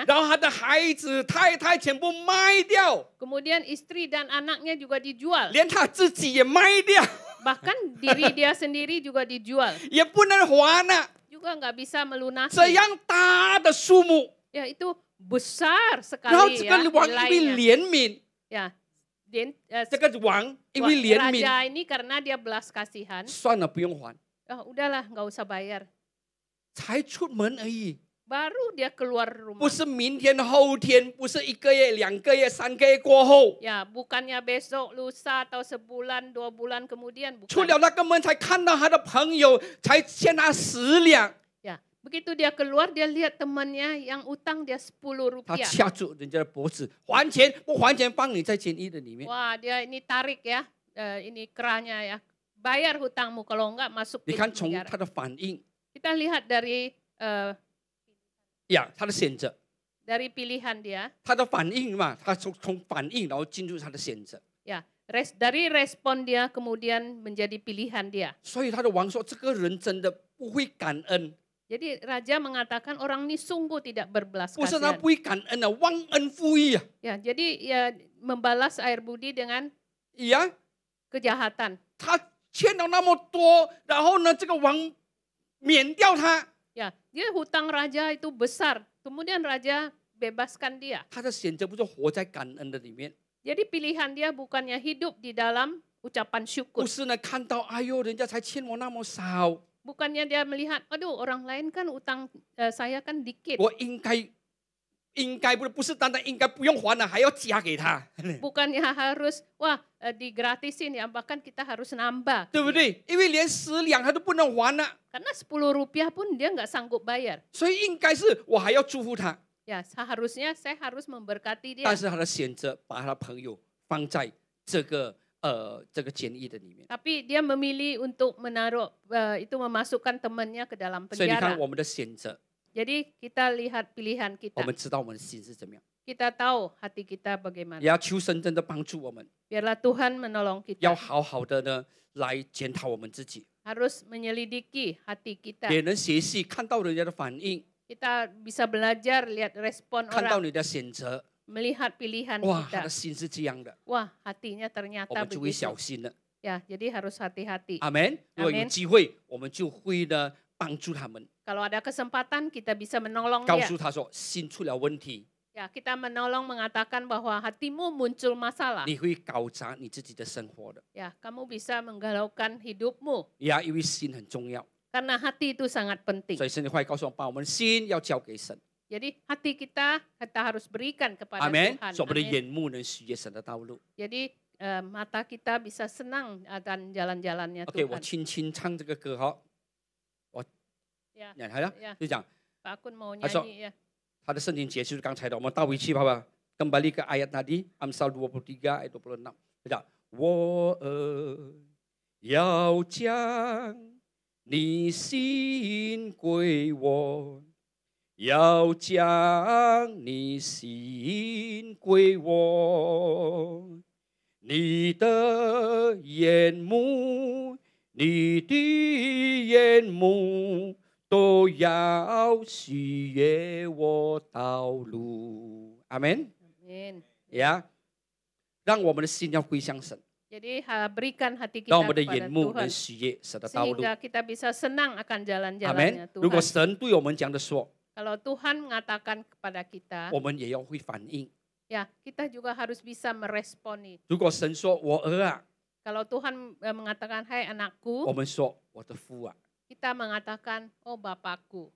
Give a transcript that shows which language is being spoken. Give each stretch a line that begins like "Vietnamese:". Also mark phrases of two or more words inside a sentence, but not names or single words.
Chinese: 然后他的孩子、太太全部卖掉，
Indonesian: kemudian istri dan anaknya juga dijual.
Chinese: 连他自己也卖掉，
Indonesian: Bahkan diri dia sendiri juga dijual.
Chinese: 也不能还了。
Indonesian: Juga nggak bisa melunasi.
Chinese: 这样大的数目，
Indonesian: Ya, itu besar
Chinese: 然后
Indonesian: sekali
Chinese: 这
Indonesian: ya
Chinese: 个王因为
Indonesian: nilainya.
Chinese: 怜悯，
Indonesian: Ya,
Chinese: 这个王因为怜悯，
Indonesian: raja ini karena dia belas kasihan.
Chinese: 算了，不用还，
Indonesian: Udahlah, nggak usah bayar.
Chinese: 才出门而已，
Indonesian: Baru dia keluar
Chinese: 不
Indonesian: rumah.
Chinese: 是明天、后天，不是1个月、2个月、3个月过后，
Indonesian: Ya, bukannya besok, lusa atau sebulan, 2 bulan kemudian.
Chinese: 出
Indonesian: Bukan.
Chinese: 了那个门才看到他的朋友，才欠他10两，
Indonesian: Ya, begitu dia keluar, dia lihat temannya yang utang dia 10
Chinese: 他
Indonesian: rupiah.
Chinese: 掐住人家的脖子，还钱不还钱，放你在监狱的里面。
Indonesian: Wah, dia ini tarik ya, ini kerahnya ya. Bayar hutangmu, kalau enggak masuk
Chinese: 你
Indonesian: di
Chinese: 看从
Indonesian: penjara.
Chinese: 他的反应
Indonesian: Kita lihat dari
Chinese: 呀，他的选择，
Indonesian: pilihan dia,
Chinese: 他的反应嘛，他从反应然后进入他的选择。
Indonesian: ya, dari respon dia kemudian menjadi pilihan dia.
Chinese: 所以他的王说：“这个人真的不会感恩，
Indonesian: Jadi raja mengatakan orang ini sungguh tidak berbelas
Chinese: 不是他
Indonesian: kasihan.
Chinese: 不会感恩啊，忘恩负义啊，
Indonesian: Ya, jadi ya membalas air budi dengan
Chinese: 呀，
Indonesian: kejahatan.
Chinese: 他欠了那么多，然后呢，这个王免掉他，
Indonesian: Ya, dia hutang raja itu besar. Kemudian raja bebaskan dia.
Chinese: 他的选择不是活在感恩的里面，
Indonesian: Jadi pilihan dia bukannya hidup di dalam ucapan
Chinese: 不
Indonesian: syukur.
Chinese: 是呢看到哎呦，人家才欠我那么少，
Indonesian: Bukannya dia melihat, aduh orang lain kan utang saya kan dikit.
Chinese: 我应该不是单单应该不用还了，还要加给他，
Indonesian: Bukannya harus, wah digratisin ya, bahkan kita harus nambah.
Chinese: 对不对？因为连10两他都不能还了，
Indonesian: Karena 10 rupiah pun dia nggak sanggup bayar.
Chinese: 所以应该是我还要祝福他。
Indonesian: Ya, seharusnya saya harus memberkati dia.
Chinese: 但是他的选择把他的朋友放在这个监狱的里面。
Indonesian: Tapi dia memilih untuk menaruh itu memasukkan temannya ke dalam
Chinese: 所以你看
Indonesian: penjara.
Chinese: 我们的选择，
Indonesian: Jadi kita lihat pilihan
Chinese: 我
Indonesian: kita.
Chinese: 们知道我们的心是怎么样，
Indonesian: Kita tahu hati kita bagaimana.
Chinese: 也要求神真的帮助我们，
Indonesian: Biarlah Tuhan menolong
Chinese: 要
Indonesian: kita.
Chinese: 好好的呢来检讨我们自己，
Indonesian: Harus menyelidiki hati kita.
Chinese: 也能学习看到人家的反应，
Indonesian: Kita bisa belajar lihat respon
Chinese: 看到
Indonesian: orang,
Chinese: 你的选择，
Indonesian: melihat pilihan
Chinese: 哇，他
Indonesian: kita.
Chinese: 的心是这样的，
Indonesian: Wah, hatinya
Chinese: 我
Indonesian: ternyata
Chinese: 们就会
Indonesian: begitu.
Chinese: 小心了。
Indonesian: Ya, jadi harus hati-hati.
Chinese: 阿门。如果有机会，我们就会呢帮助他们，
Indonesian: Kalau ada kesempatan kita bisa menolong
Chinese: 告
Indonesian: dia.
Chinese: 诉他说心出了问题，
Indonesian: Ya, kita menolong mengatakan bahwa hatimu muncul masalah.
Chinese: 你会搞砸你自己的生活的。
Indonesian: Ya, kamu bisa menggalaukan hidupmu
Chinese: 呀，因为心很重要，
Indonesian: karena hati itu sangat penting.
Chinese: 所以圣经话语告诉我们，把我们的心要交给神。
Indonesian: Jadi hati kita harus berikan kepada
Chinese: 阿门。
Indonesian: Tuhan.
Chinese: 所以我们的
Indonesian: Amin.
Chinese: 眼目能许悦神的道路。
Indonesian: Jadi mata kita bisa senang akan jalan-jalannya
Chinese: OK， 我
Indonesian: Tuhan.
Chinese: 轻轻唱这个歌哈，
Indonesian: Ya,
Chinese: 好了
Indonesian: ya.
Chinese: 就讲
Indonesian: Pak Akun mau Masuk. nyanyi ya.
Chinese: 他的圣经节就是刚才的，我们倒回去好不好？
Indonesian: kembali ke ayat tadi Amsal 23 ayat 26，
Chinese: 就讲我要将你心归我，要将你心归我，你的眼目，你的眼目。都要喜悦我道路，阿门。
Indonesian: Amin.
Chinese: 呀，让我们的心要归向神，
Indonesian: Jadi berikan hati
Chinese: 让
Indonesian: kita
Chinese: 我们的
Indonesian: kepada
Chinese: 眼目
Indonesian: Tuhan
Chinese: 能喜悦神的道路，
Indonesian: sehingga kita bisa senang akan
Chinese: 阿
Indonesian: jalan-jalannya
Chinese: 门。如果
Indonesian: Tuhan.
Chinese: 神对我们这样的说，
Indonesian: Kalau Tuhan mengatakan kepada kita,
Chinese: 我们也要会反应。
Indonesian: ya kita juga harus bisa meresponi.
Chinese: 如果神说我儿啊，
Indonesian: Kalau Tuhan mengatakan, hai
Chinese: 我
Indonesian: anakku,
Chinese: 们说我的父啊，
Indonesian: kita mengatakan, oh Bapakku.